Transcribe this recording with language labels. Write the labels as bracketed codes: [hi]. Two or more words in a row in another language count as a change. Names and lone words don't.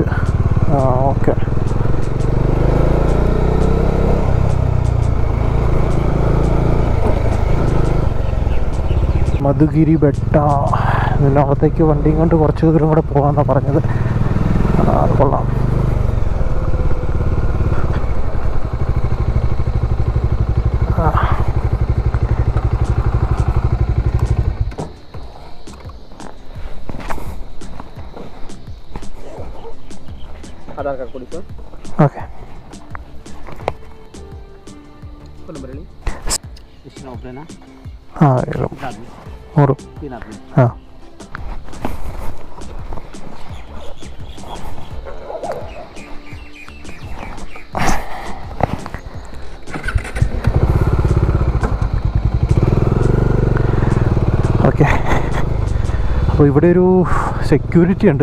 [ml] ഓക്കെ. മധുഗിരി ബെട്ട. ഇതിനകത്തേക്ക് വണ്ടിയും കൊണ്ട് കുറച്ച് ദൂരം കൂടെ പോകാമെന്നാണ് പറഞ്ഞത്. കൊള്ളാം. [kn] आधार कार्ड ಕೊಡಿ ಸರ್. ಓಕೆ. ಫೋನ್ ನಂಬರ್ ಹೇಳಿ. ಎಷ್ಟು ಒಬ್ಬರೇನಾ? ಹಾಂ, 3. [hi] 3 आदमी. [kn] ಹಾಂ. [ml] ഓക്കെ. അപ്പോൾ ഇവിടെ ഒരു സെക്യൂരിറ്റി ഉണ്ട്.